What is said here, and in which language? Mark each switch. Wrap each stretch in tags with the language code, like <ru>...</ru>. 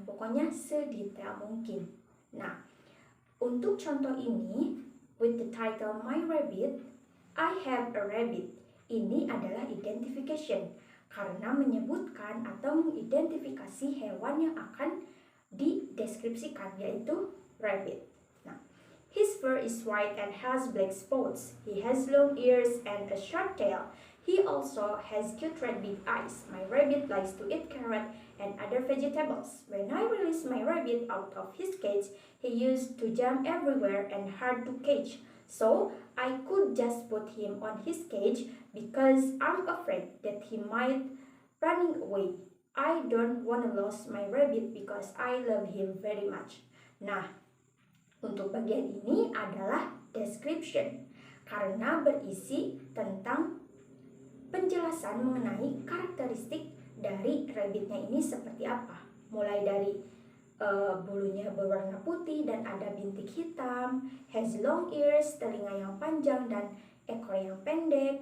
<id>Pokoknya sedetail mungkin. Nah, untuk contoh ini,</id> <en>with the title My Rabbit, I have a rabbit.</en> <id>Ini adalah identification, karena menyebutkan atau mengidentifikasi hewan yang akan dideskripsikan, yaitu rabbit.</id> <en>Nah, his fur is white and has black spots. He has long ears and a short tail. He also has cute red big eyes. My rabbit likes to eat carrot and other vegetables. When I released my rabbit out of his cage, he used to jump everywhere and hard to catch. So I could just put him on his cage because I'm afraid that he might run away. I don't want to lose my rabbit because I love him very much.</en> <id>Nah, untuk bagian ini adalah description karena berisi tentang penjelasan mengenai karakteristik dari rabbitnya ini seperti apa. Mulai dari bulunya berwarna putih dan ada bintik hitam,</id> <en>has long ears,</en> <id>telinga yang panjang dan ekor yang pendek.</id>